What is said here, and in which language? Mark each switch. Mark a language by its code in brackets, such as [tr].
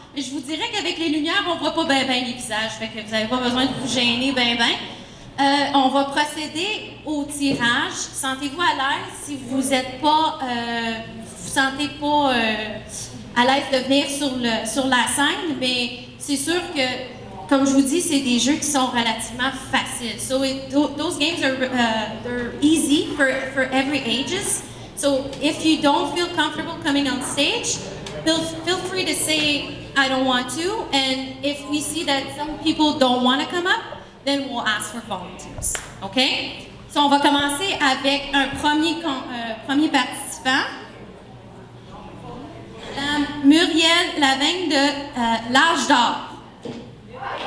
[fr] Mais je vous dirais qu'avec les lumières, on ne voit pas bien les visages. Fait que vous n'avez pas besoin de vous gêner bien. On va procéder au tirage. Sentez-vous à l'aise si vous êtes pas, vous sentez pas à l'aise de venir sur la scène, mais c'est sûr que, comme je vous dis, c'est des jeux qui sont relativement faciles. [en] So those games are they're easy for every ages. So if you don't feel comfortable coming on stage, feel free to say I don't want to. And if we see that some people don't want to come up, then we'll ask for volunteers. OK? [fr] So, on va commencer avec un premier participant. Muriel Lavigne de l'Âge d'Or.